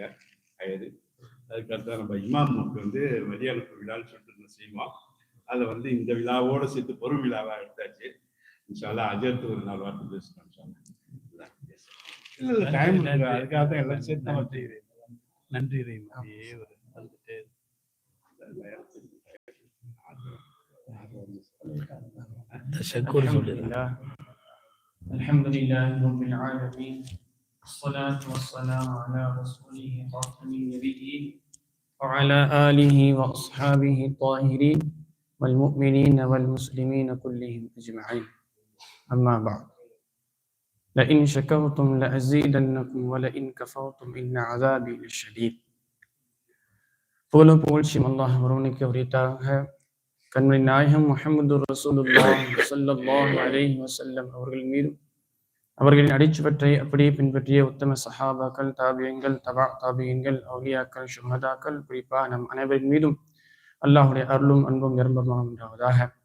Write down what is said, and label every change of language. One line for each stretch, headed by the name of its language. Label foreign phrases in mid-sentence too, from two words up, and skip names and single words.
Tamil: அயரு அதுக்கடுத்து நம்ம இமாமுக்கு வந்து வெளியனுப்பு விழான்னு சொல்லிட்டு செய்வோம். அதை வந்து இந்த விழாவோட சேர்த்து பொருள் விழாவா எடுத்தாச்சு.
Arabic: إن شاء الله
Tamil: அஜர்த்து ஒரு 4 வார்த்தை பேசணும். டைம் அதுக்காக தான் எல்லாம் சேர்த்து நம்ம செய்கிறேன். நன்றி
Arabic: الحمد لله رب العالمين والصلاة والسلام على رسوله خاتم النبيين وعلى آله وأصحابه الطاهرين والمؤمنين والمسلمين كلهم أجمعين. أما بعد لئن شكرتم لأزيدنكم ولئن كفرتم إن عذابي لشديد.
Tamil: புகழும் புகழ்ச்சியும் அல்லாஹ் ஒருவனுக்கு உரித்தாக. கண்மணி நாயகம் முஹம்மது
Arabic: رسول الله صلى الله عليه وسلم
Tamil: அவர்கள் மீதும் அவர்களின் அடிச்சுவற்றை அப்படியே பின்பற்றிய உத்தம சஹாபாக்கள், தாபியங்கள், தாபியங்கள், அவுலியாக்கள், ஷுஹதாக்கள், குறிப்பாக நம் அனைவரின் மீதும் அல்லாஹுடைய அருளும் அன்பும் நிரம்பமாக உண்டாவதாக.